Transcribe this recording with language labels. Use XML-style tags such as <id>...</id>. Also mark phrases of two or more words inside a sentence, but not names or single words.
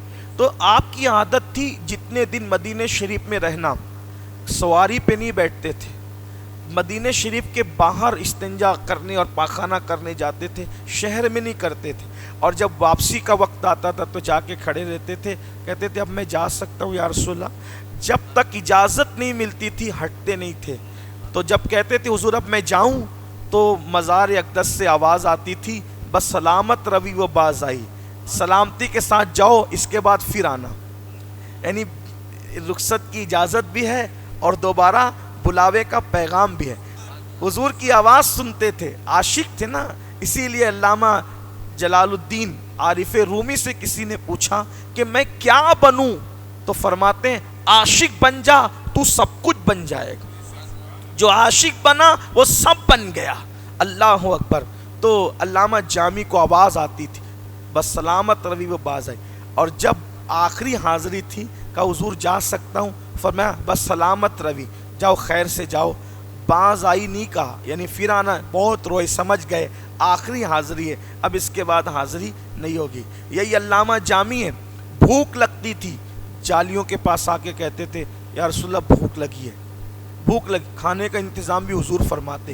<ur>تو آپ کی عادت تھی جتنے دن مدینہ شریف میں رہنا، سواری پہ نہیں بیٹھتے تھے، مدینہ شریف کے باہر استنجا کرنے اور پاخانہ کرنے جاتے تھے، شہر میں نہیں کرتے تھے، اور جب واپسی کا وقت آتا تھا تو جا کے کھڑے رہتے تھے، کہتے تھے اب میں جا سکتا ہوں</ur> <ar>یا رسول اللہ۔</ar> <ur>جب تک اجازت نہیں ملتی تھی ہٹتے نہیں تھے۔ تو جب کہتے تھے حضور اب میں جاؤں تو مزار اقدس سے آواز آتی تھی،</ur> <fa>بس سلامت روی و باز آئی،</fa> <ur>سلامتی کے ساتھ جاؤ، اس کے بعد پھر آنا، یعنی رخصت کی اجازت بھی ہے اور دوبارہ بلاوے کا پیغام بھی ہے۔ حضور کی آواز سنتے تھے، عاشق تھے نا، اسی لیے علامہ جلال الدین عارف رومی سے کسی نے پوچھا کہ میں کیا بنوں، تو فرماتے ہیں عاشق بن جا تو سب کچھ بن جائے گا۔ جو عاشق بنا وہ سب بن گیا،</ur> <ar>اللہ اکبر۔</ar> <ur>تو علامہ جامی کو آواز آتی تھی،</ur> <fa>بس سلامت روی و باز آئی،</fa> <ur>اور جب آخری حاضری تھی کہا حضور جا سکتا ہوں، فرمایا</ur> <fa>بس سلامت روی،</fa> <ur>جاؤ خیر سے جاؤ،</ur> <fa>باز آئی</fa> <ur>نہیں کہا، یعنی پھر آنا، بہت روئے، سمجھ گئے آخری حاضری ہے، اب اس کے بعد حاضری نہیں ہوگی۔ یہی علامہ جامی ہے، بھوک لگتی تھی، جالیوں کے پاس آ کے کہتے تھے</ur> <ar>یا رسول اللہ</ar> <ur>بھوک لگی ہے، بھوک لگی، کھانے کا انتظام بھی حضور فرماتے۔</ur>